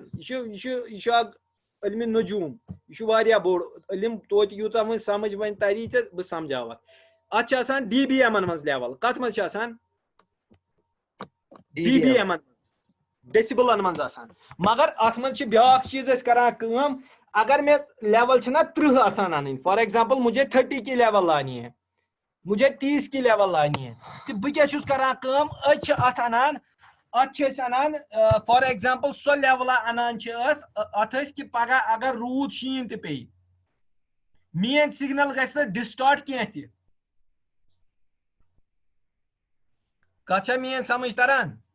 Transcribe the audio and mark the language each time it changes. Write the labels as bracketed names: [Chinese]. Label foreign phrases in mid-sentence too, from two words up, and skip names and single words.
[Kashmiri] یہِ چھُ اکھ علمِ نجوٗم یہِ چھُ واریاہ بوٚڑ علم توتہِ یوٗتاہ وۄنۍ سمجھ وۄنۍ تری ژےٚ بہٕ سمجھاوکھ. اتھ چھِ آسان DBM منٛز لیول کتھ منٛز چھِ آسان DBM ڈیسِبلن منٛز آسان. مگر اتھ منٛز چھِ بیٛاکھ چیٖز أسۍ کران کٲم اگر مےٚ لیول چھِنہ 30 آسان انٕنۍ [English] for example [Urdu] مجھے 30 کی لیول لانی ہے مجھے 30 کی لیول لانی ہے [Kashmiri] تہٕ بہٕ کیٛاہ چھُس کران کٲم أسۍ چھِ اتھ انان اتھ چھِ أسۍ انان [English] for example [Kashmiri] سۄ لیولا انان چھِ أسۍ اتھ ٲسۍ کہِ پگہہ اگر روٗد شیٖن تہِ پیٚیہِ میٲنۍ سگنل گژھِ نہٕ ڈسٹارٹ کینٛہہ تہِ. کتھ چھا میٲنۍ سمجھ تران.